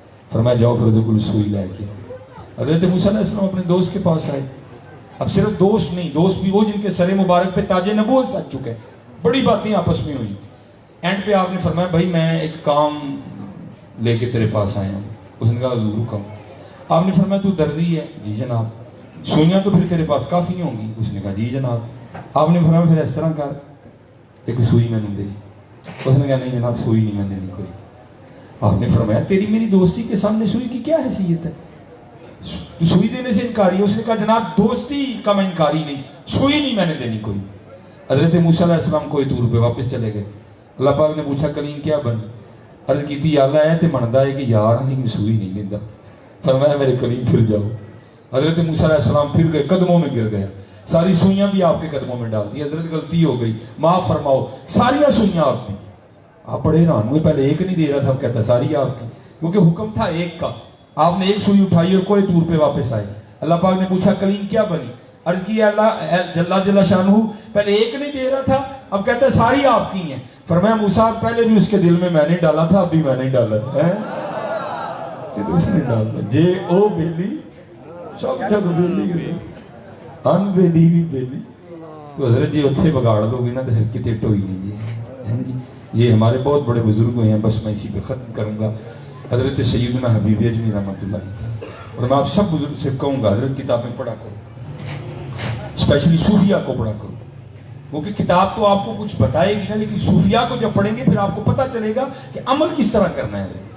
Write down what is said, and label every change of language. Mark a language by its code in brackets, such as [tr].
[ur] فرمایا جاؤ پھر کوئی سوئی لے کے. حضرت موسیٰ علیہ السلام اپنے دوست کے پاس آئے. اب صرف دوست نہیں، دوست بھی وہ جن کے سر مبارک پہ تاج نبوت سج چکے. بڑی باتیں آپس میں ہوئی. اینڈ پہ آپ نے فرمایا بھائی میں ایک کام لے کے تیرے پاس آیا ہوں. اس نے کہا حضور حکم. آپ نے فرمایا تو درزی ہے؟ جی جناب. سوئیاں تو پھر تیرے پاس کافی ہوں گی؟ اس نے کہا جی جناب. آپ نے فرمایا پھر اس طرح کر ایک سوئی میں نے دے. اس نے کہا نہیں جناب سوئی نہیں میں نے دینی کوئی. آپ نے فرمایا تیری میری دوستی کے سامنے سوئی کی کیا حیثیت ہے؟ سوئی دینے سے انکاری ہے. اس نے کہا جناب دوستی کا میں انکاری نہیں، سوئی نہیں میں نے دینی کوئی. حضرت موسیٰ علیہ السلام کوئی دور پہ واپس چلے گئے. اللہ پاک نے پوچھا کلیم کیا بنی؟ عرض کی تھی اللہ ہے تے مندا ہے کہ یار نہیں سوئی نہیں دیتا. فرمایا میرے کلیم پھر جاؤ. حضرت موسیٰ علیہ السلام پھر گئے، قدموں میں گر گیا. ساری سوئیاں بھی آپ کے قدموں میں ڈال دی. حضرت غلطی ہو گئی, معاف فرماؤ. ساری سوئیاں آپ دی. آپ بڑے حیران ہوئے, پہلے ایک نہیں دے رہا تھا, اب کہتا ساری آپ کی, کیونکہ حکم تھا ایک کا. آپ نے ایک سوئی اٹھائی اور کوئی طور پہ واپس آئے. اللہ پاک نے پوچھا کلیم کیا بنی؟ عرض کی اللہ جل شانہ پہلے ایک نہیں دے رہا تھا, اب کہتا ہے ساری آپ کی ہیں. فرمایا موسیٰ پہلے بھی اس کے دل میں نے ڈالا تھا, اب بھی میں نے ڈالا ہے. اس نے ڈالا [pa] جے او بیلی سب جگ بیلی ان بیلی بھی بیلی. تو حضرت جی اتھے بگاڑ لو گے نا تو کتے ٹوئی نہیں جی. [ur] یہ ہمارے بہت بڑے بزرگ ہوئے ہیں, بس میں اسی پہ ختم کروں گا. حضرت سیدنا حبیب اجمی رحمۃ اللہ, اور میں آپ سب بزرگ سے کہوں گا حضرت کتابیں پڑھا کرو, اسپیشلی صوفیہ کو پڑھا کرو, کیونکہ کتاب تو آپ کو کچھ بتائے گی نا, لیکن صوفیہ کو جب پڑھیں گے پھر آپ کو پتہ چلے گا کہ عمل کس طرح کرنا ہے.